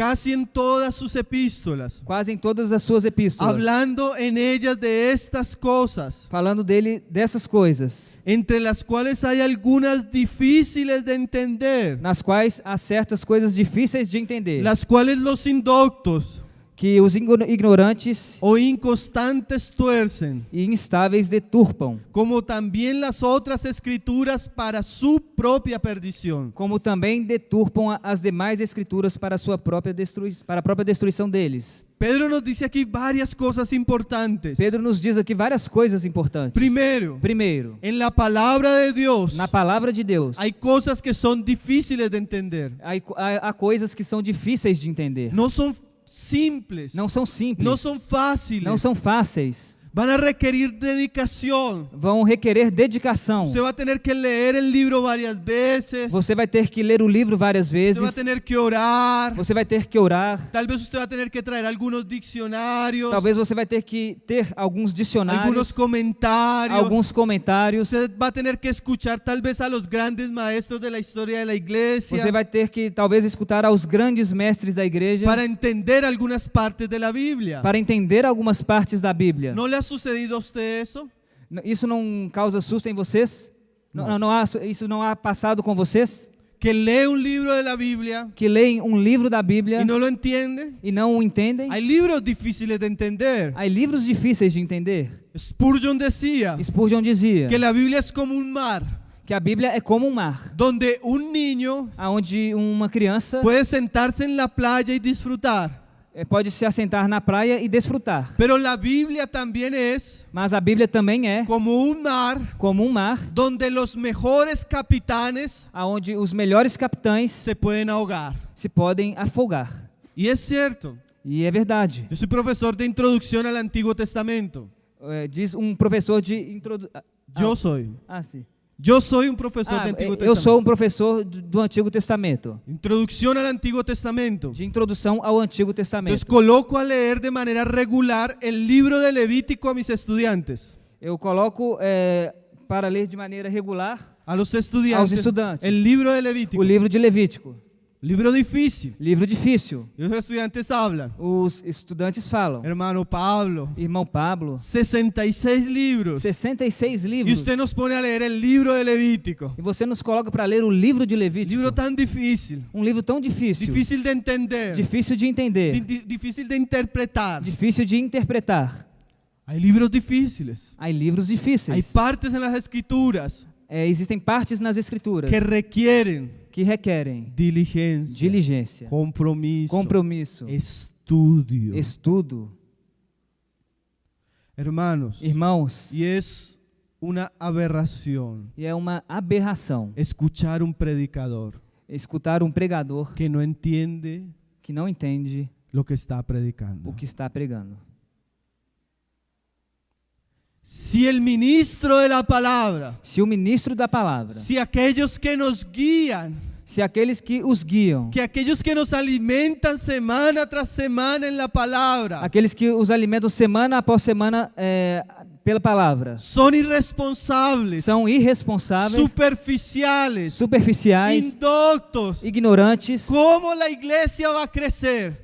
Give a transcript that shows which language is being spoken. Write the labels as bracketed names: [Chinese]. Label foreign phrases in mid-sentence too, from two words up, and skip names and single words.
[Spanish] Casi en todas sus epístolas, [Portuguese] Quase em todas as suas epístolas. [Spanish] hablando en ellas de estas cosas, [Portuguese] Falando dele dessas coisas, [Spanish] entre las cuales hay algunas difíciles de entender, [Portuguese] nas quais há certas coisas difíceis de entender, [Spanish] las cuales los indoctos [Portuguese] que os ignorantes [Spanish] o inconstantes tuercen, [Portuguese] e instáveis deturpam, [Spanish] como también las otras escrituras para su propia perdición. [Portuguese] como também deturpam as demais escrituras para a sua própria para a própria destruição deles. [Spanish] Pedro nos dice aquí varias cosas importantes. [Portuguese] Pedro nos diz aqui várias coisas importantes. [Spanish] Primero, [Portuguese] Primeiro, [Spanish] en la palabra de Dios [Portuguese] na palavra de Deus, [Spanish] hay cosas que son difíciles de entender. [Portuguese] há coisas que são difíceis de entender. [Spanish] No son simples, [Portuguese] Não são simples, [Spanish] no son fáciles, [Portuguese] não são fáceis. [Spanish] van a requerir dedicación. [Portuguese] Vão requerer dedicação. [Spanish] Usted va a tener que leer el libro varias veces, [Portuguese] Você vai ter que ler o livro várias [Spanish] usted va a [Portuguese] vezes. [Spanish] tener que orar, [Portuguese] Você vai ter que orar. [Spanish] tal vez usted va a tener que traer algunos diccionarios, [Portuguese] Talvez você vai ter que ter alguns [Spanish] algunos [Portuguese] dicionários, [Spanish] comentarios. [Portuguese] alguns comentários. [Spanish] Usted va a tener que escuchar tal vez a los grandes maestros de la historia de la iglesia [Portuguese] Você vai ter que talvez escutar aos grandes mestres da igreja [Spanish] para entender algunas partes de la Biblia. [Portuguese] para entender algumas partes da Bíblia. [Spanish] ¿No le ha sucedido a usted eso? [Portuguese] Isso não causa susto em vocês? Não. Isso não ha passado com vocês? [Spanish] Que lee un libro de la Biblia [Portuguese] Que leem um livro da Bíblia [Spanish] y no lo entiende. [Portuguese] e não o entendem? [Spanish] Hay libros difíciles de entender. [Portuguese] Há livros difíceis de entender. [Spanish] Spurgeon decía [Portuguese] Spurgeon dizia [Spanish] que la Biblia es como un mar [Portuguese] que a Bíblia é como um mar, [Spanish] donde un niño [Portuguese] onde uma criança [Spanish] puede sentarse en la playa y disfrutar, [Portuguese] pode se assentar na praia e desfrutar. [Spanish] Pero la Biblia también es [Portuguese] Mas a Bíblia também é [Spanish] como un mar [Portuguese] como um mar, [Spanish] donde los mejores capitanes [Portuguese] onde os melhores capitães [Spanish] se pueden ahogar. [Portuguese] se podem afogar. [Spanish] Y es cierto. [Portuguese] E é verdade. [Spanish] Yo soy profesor de introducción al Antiguo Testamento. [Portuguese] Diz um professor de introdução. [Spanish] Yo soy. [Portuguese] Sim. [Spanish] Yo soy un profesor de Antiguo [Portuguese] Eu [Spanish] Testamento. [Portuguese] sou um professor do Antigo Testamento, [Spanish] Introducción al Antiguo Testamento. [Portuguese] de introdução ao Antigo [Spanish] Entonces [Portuguese] Testamento. [Spanish] coloco a leer de manera regular el libro de Levítico a mis estudiantes. [Portuguese] Eu coloco para ler de maneira regular [Spanish] A los [Portuguese] aos [Spanish] estudiantes. [Portuguese] estudantes [Spanish] El libro de [Portuguese] o [Spanish] Levítico. [Portuguese] livro de Levítico. [Spanish] Libro difícil. [Portuguese] Livro difícil. [Spanish] Y los estudiantes hablan. [Portuguese] Os estudantes falam. [Spanish] Hermano Pablo. [Portuguese] Irmão Pablo, [Spanish] 66 libros. [Portuguese] 66 [Spanish] Y [Portuguese] livros. [Spanish] usted nos pone a leer el libro de Levítico. [Portuguese] E você nos coloca para ler o livro de Levítico. [Spanish] Libro tan difícil. [Portuguese] Um livro tão difícil. [Spanish] Difícil de entender. [Portuguese] Difícil de entender. [Spanish] Difícil de interpretar. [Portuguese] Difícil de interpretar. [Spanish] Hay libros difíciles. [Portuguese] Há livros [Spanish] Hay [Portuguese] difíceis. [Spanish] partes en las escrituras [Portuguese] Existem partes nas Escrituras [Spanish] que requieren [Portuguese] que requerem [Spanish] diligencia, [Portuguese] diligência, [Spanish] compromiso, [Portuguese] estudo, [Spanish] estudio. Hermanos, [Portuguese] Irmãos, [Spanish] y es una aberración [Portuguese] e é uma aberração [Spanish] escuchar un predicador [Portuguese] escutar um pregador [Spanish] que no entiende [Portuguese] que não entende [Spanish] lo que está predicando. [Portuguese] o que está pregando. [Spanish] Si el ministro de la palabra, [Portuguese] Se o ministro da palavra, [Spanish] si aquellos que nos guían, [Portuguese] se aqueles que os guiam, [Spanish] que aquellos que nos alimentan semana tras semana en la palabra, [Portuguese] aqueles que os alimentam semana após semana pela palavra, [Spanish] son irresponsables, [Portuguese] são irresponsáveis, [Spanish] superficiales, [Portuguese] superficiais, [Spanish] indoctos, [Portuguese] ignorantes, [Spanish] ¿cómo la iglesia va a crecer?